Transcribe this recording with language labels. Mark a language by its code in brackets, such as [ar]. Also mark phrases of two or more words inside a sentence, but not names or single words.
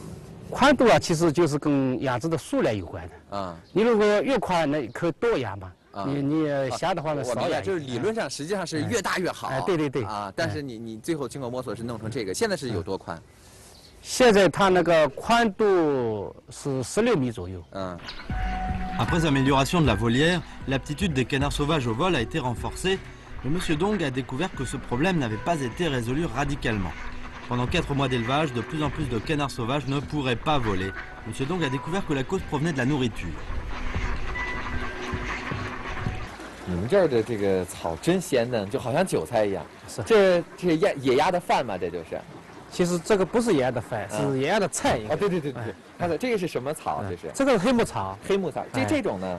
[zh] 宽度啊，其实就是跟养殖的数量有关的。你如果越宽，那可以多养嘛。你狭的话呢，少养。就是理论上实际上是越大越好。对。但是你最后经过摸索是弄成这个，现在是有多宽？现在它那个宽度是16米左右。 [fr] Après amélioration de la volière, l'aptitude des canards sauvages au vol a été renforcée, mais Monsieur Dong a découvert que ce problème n'avait pas été résolu radicalement. Pendant 4 mois d'élevage, de plus en plus de canards sauvages ne pourraient pas voler. Monsieur Dong a découvert que la cause provenait de la nourriture. [zh] 你们这儿的这个草真鲜嫩，就好像韭菜一样。是。这野鸭的饭嘛，这就是。其实这个不是野鸭的饭，是野鸭的菜。对。看看这个是什么草？这是。这个是黑木草。黑木草。这种呢？